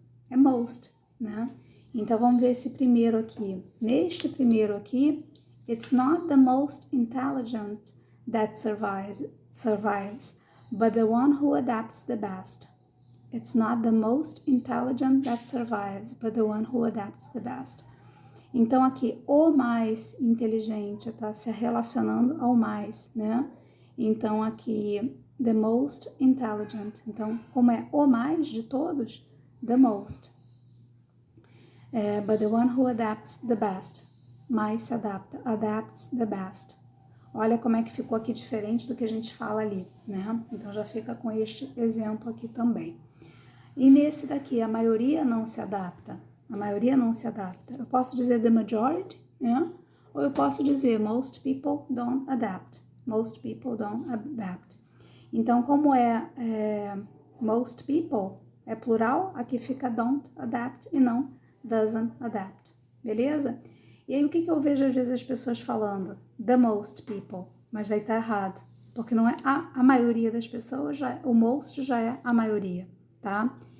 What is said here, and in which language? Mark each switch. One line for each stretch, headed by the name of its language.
Portuguese: é most, né? Então, vamos ver esse primeiro aqui. Neste primeiro aqui,
English: it's not the most intelligent that survives, but the one who adapts the best. It's not the most intelligent that survives, but the one who adapts the best.
Portuguese: Então, aqui, o mais inteligente está se relacionando ao mais, né? Então, aqui,
English: the most intelligent.
Portuguese: Então, como é o mais de todos,
English: the most. But the one who adapts the best.
Portuguese: Mais se adapta,
English: adapts the best.
Portuguese: Olha como é que ficou aqui diferente do que a gente fala ali, né? Então, já fica com este exemplo aqui também. E nesse daqui, a maioria não se adapta. A maioria não se adapta. Eu posso dizer
English: the majority,
Portuguese: né? Ou eu posso dizer
English: most people don't adapt. Most people don't adapt.
Portuguese: Então, como
English: most people
Portuguese: é plural, aqui fica
English: don't adapt
Portuguese: e não
English: doesn't adapt.
Portuguese: Beleza? E aí, o que eu vejo às vezes as pessoas falando?
English: The most people.
Portuguese: Mas aí tá errado. Porque não é a maioria das pessoas, o most já é a maioria, tá?